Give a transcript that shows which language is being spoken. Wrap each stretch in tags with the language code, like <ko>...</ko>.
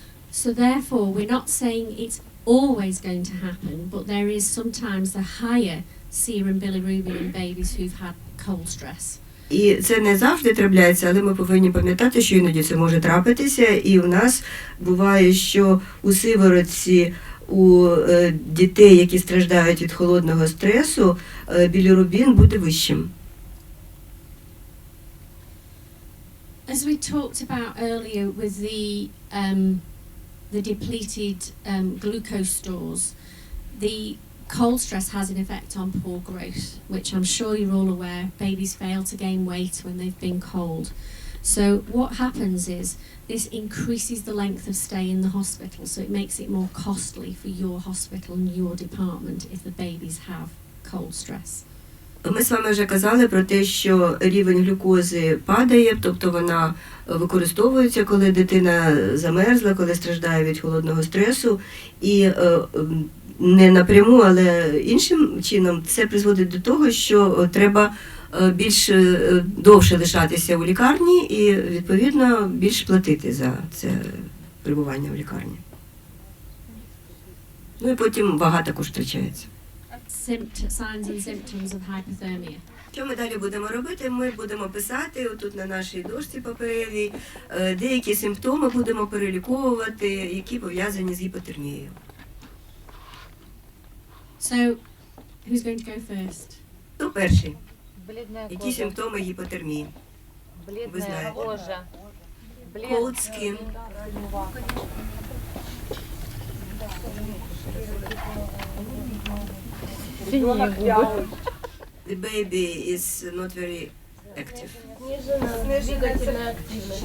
<en>So therefore, we're not saying it's always going to happen, but there is sometimes a higher serum bilirubin in babies who've had cold stress.</en> <uk>І це не завжди трапляється, але ми повинні пам'ятати, що іноді це може трапитися, і у нас буває, що у сиворотці у дітей, які страждають від холодного стресу, білірубін буде вищим.</uk> <en>As we talked about earlier with the depleted glucose stores, the cold stress has an effect on poor growth, which I'm sure you're all aware. Babies fail to gain weight when they've been cold. So what happens is this increases the length of stay in the hospital, so it makes it more costly for your hospital and your department if the babies have cold stress.</en> <uk>Ми з вами вже казали про те, що рівень глюкози падає, тобто вона використовується, коли дитина замерзла, коли страждає від холодного стресу, і не напряму, але іншим чином це призводить до того, що треба більш довше лишатися у лікарні і, відповідно, більш платити за це перебування в лікарні. Ну і потім вага також втрачається.</uk> <en>Signs and symptoms of hypothermia.</en> <uk>Що ми далі будемо робити? Ми будемо писати отут на нашій дошці паперовій, деякі симптоми будемо переліковувати, які пов'язані з гіпотермією.</uk> <en>So, who's going to go first?</en> <uk>Хто перший?</uk> <ru>Бледная</ru> <uk>Які</uk> <ru>кожа.</ru> <uk>симптоми гіпотермії?</uk> <ru>Бледная знаете. кожа.</ru> <en>Cold skin,</en> <ru>Синие губы.</ru> <en>the baby is not very active.</en> <ru>Двигательная активность.</ru>